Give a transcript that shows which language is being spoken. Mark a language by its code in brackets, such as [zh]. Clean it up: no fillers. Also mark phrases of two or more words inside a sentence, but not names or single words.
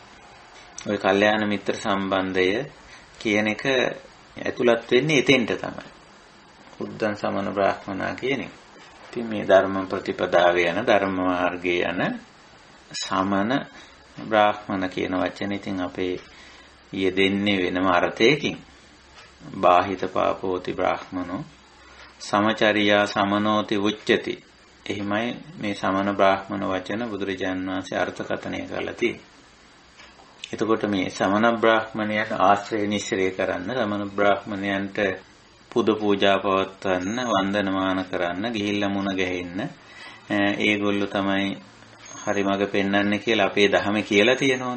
[si] ওই කල්යාණ මිත්‍ර සම්බන්ධය කියන එක ඇතුළත් වෙන්නේ එතෙන්ට තමයි. [pi] උද්දන් සමන බ්‍රාහ්මනා [si] කියන එක. ඉතින් මේ ධර්ම ප්‍රතිපදාවේ යන ධර්ම මාර්ගයේ යන සමන බ්‍රාහ්මන කියන වචනේ ඉතින් අපේ යෙදෙන්නේ වෙනම අර්ථයකින්. [pi] බාහිත පාපෝති බ්‍රාහ්මනෝ සමචරියා සමනෝති උච්චති. [si] එහිමයි මේ සමන බ්‍රාහ්මන වචන බුදුරජාණන් වහන්සේ අර්ථකථනය කරලා තියෙන්නේ. එතකොට මේ සමන බ්‍රාහ්මණයන් ආශ්‍රය නිස්සරය කරන්න, සමන බ්‍රාහ්මණයන්ට පුද පූජා පවත්වන්න, වන්දනමාන කරන්න, ගිහිල්ලා මුණ ගැහෙන්න, ඒගොල්ලෝ තමයි හරි මඟ පෙන්වන්නේ කියලා අපේ ධර්මයේ කියලා තියෙනෝනේ.